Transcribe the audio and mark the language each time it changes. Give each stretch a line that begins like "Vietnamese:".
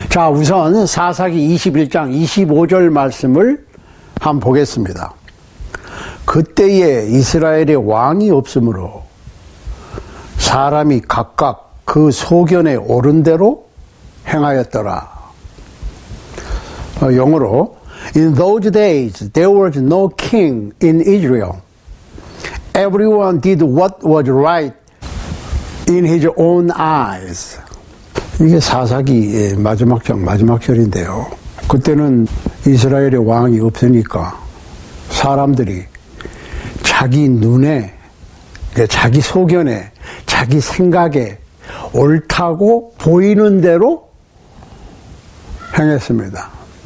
Korean: 자, 우선 사사기 21장 25절 말씀을 한번 보겠습니다. 그때에 이스라엘의 왕이 없으므로 사람이 각각 그 소견에 오른 대로 행하였더라. 영어로
English: In those days there was no king in Israel. Everyone did what was right in his own eyes.
Korean: 이게 사사기 마지막 장 마지막 절인데요. 그때는 이스라엘의 왕이 없으니까 사람들이 자기 눈에, 자기 소견에, 자기 생각에 옳다고 보이는 대로 행했습니다.